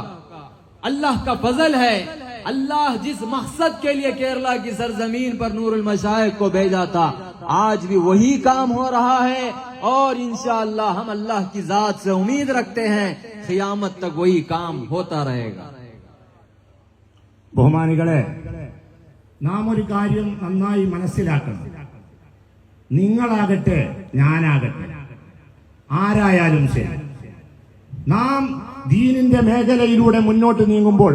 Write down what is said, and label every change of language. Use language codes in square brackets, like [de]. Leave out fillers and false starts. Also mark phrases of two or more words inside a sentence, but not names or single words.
[ur] اللہ کا فضل ہے. اللہ جس مقصد کے لیے کیرلا کی سرزمین پر نور المشائخ کو بھیجا تھا، آج بھی وہی کام ہو رہا ہے، اور انشاءاللہ ہم اللہ کی ذات سے امید رکھتے ہیں قیامت تک وہی کام ہوتا رہے گا. [ml] ബഹുമാനികളെ, നാം ഒരു കാര്യം നന്നായി മനസ്സിലാക്കണം. നിങ്ങളാകട്ടെ ഞാനാകട്ടെ ആരായാലും ശരി, നാം ദീനിന്റെ മേഖലയിലൂടെ മുന്നോട്ട് നീങ്ങുമ്പോൾ,